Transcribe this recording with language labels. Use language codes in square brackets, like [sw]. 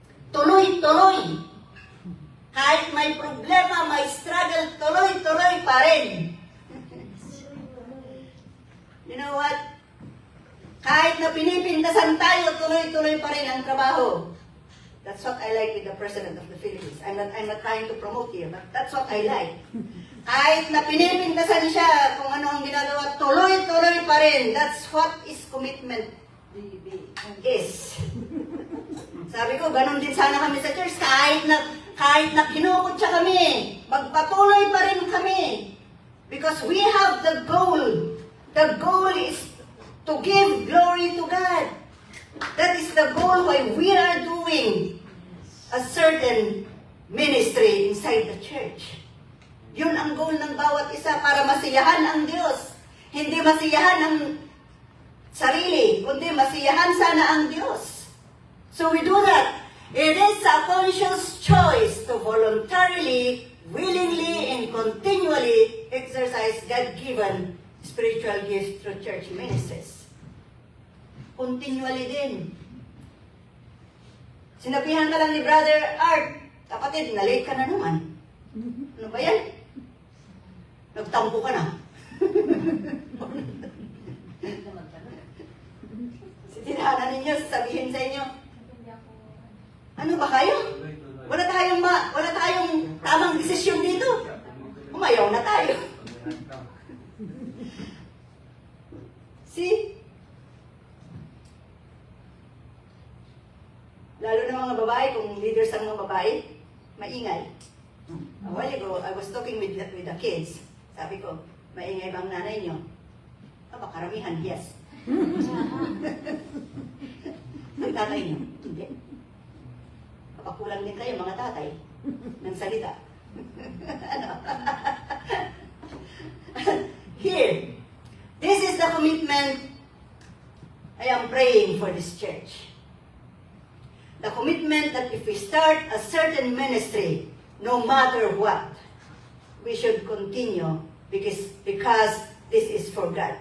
[tl] Tuloy-tuloy. Kahit may problema, may struggle, tuloy-tuloy pa rin. You know what? Kahit na pinipintasan tayo, tuloy-tuloy pa rin ang trabaho. [en] That's what I like with the President of the Philippines. I'm not trying to promote here, but that's what I like. [tl] Kahit na pinipintasan siya kung ano ang ginagawa, tuloy-tuloy pa rin. [en] That's what is commitment is. [tl] Sabi ko, ganun din sana kami sa church. Kahit na kinukot siya kami, magpatuloy pa rin kami. [en] Because we have the goal. The goal is to give glory to God. That is the goal why we are doing a certain ministry inside the church. [tl] Yun ang goal ng bawat isa para masiyahan ang Diyos. Hindi masiyahan ang sarili, kundi masiyahan sana ang Diyos. So we do that. [en] It is a conscious choice to voluntarily, willingly, and continually exercise God-given spiritual gifts through church ministries. [tl] Continually din. Sinabihan ka lang ni Brother Art, kapatid, na-late ka na naman. Ano ba yan? Nagtampo ka na. Tinahanan ninyo, sasabihin sa inyo, ano ba kayo? Wala tayong tamang desisyon dito. Umayaw na tayo. [en] See? [tl] Lalo na mga babae, kung leaders ang mga babae, maingay. [en] A while ago, I was talking with the kids. [tl] Sabi ko, maingay bang nanay nyo? Aba, karamihan, yes. Ang tatay nyo? Hindi. Kapakulang din kayo, mga tatay, ng salita. Ano? [en] Here, this is the commitment I am praying for this church. The commitment that if we start a certain ministry, no matter what, we should continue because this is for God.